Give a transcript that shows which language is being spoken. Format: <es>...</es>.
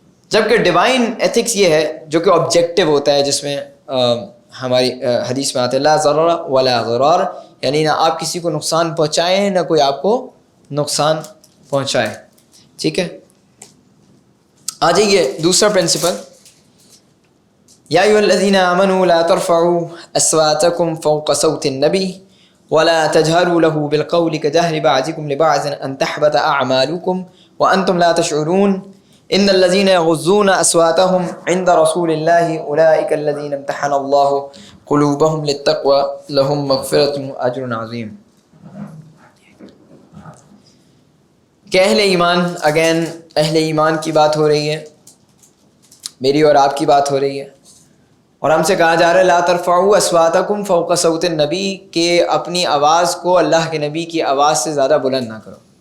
<ur>جبکہ divine ethics یہ ہے جو کہ آبجیکٹیو ہوتا ہے، جس میں ہماری حدیث میں آتا ہے</ur> <ar>لا ضرر ولا ضرار،</ar> <ur>یعنی نہ آپ کسی کو نقصان پہنچائیں نہ کوئی آپ کو نقصان پہنچائے. ٹھیک ہے، آ جائیے دوسرا پرنسپل.</ur> <ar>یا ایھا الذین آمنوا لا ترفعوا اصواتکم فوق صوت النبی ولا تجهروا له بالقول كجهر بعضكم لبعض ان تحبط اعمالكم وانتم لا تشعرون ان الذين يغضون اصواتهم عند رسول الله اولئك الذين امتحن الله قلوبهم للتقوى لهم مغفرة واجر عظیم.</ar> <ur>کہ اہل ایمان، اگین اہل ایمان کی بات ہو رہی ہے، میری اور آپ کی بات ہو رہی ہے، اور ہم سے کہا جا رہا ہے</ur> <ar>لا ترفعوا اصواتکم فوق صوت النبی،</ar> <ur>کہ اپنی آواز کو اللہ کے نبی کی آواز سے زیادہ بلند نہ کرو.</ur>